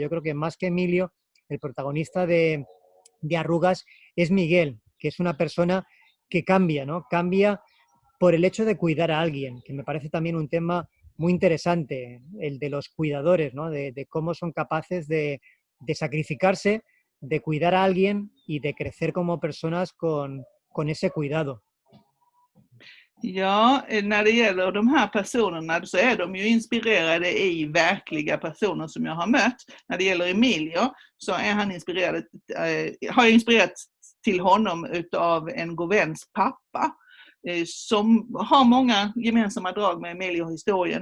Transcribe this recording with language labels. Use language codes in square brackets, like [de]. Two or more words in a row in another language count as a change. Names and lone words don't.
[es] Yo creo que más que Emilio, el protagonista de Arrugas es Miguel, que es una persona que cambia, ¿no? Cambia por el hecho de cuidar a alguien, que me parece también un tema muy interesante, el de los cuidadores, ¿no? De cómo son capaces de sacrificarse, de cuidar a alguien y de crecer como personas con ese cuidado. [sv] Ja, när det gäller de här personerna så är de ju inspirerade i verkliga personer som jag har mött. När det gäller Emilio så är han inspirerad, har jag inspirerat till honom utav en god väns pappa som har många gemensamma drag med Emilio-historien.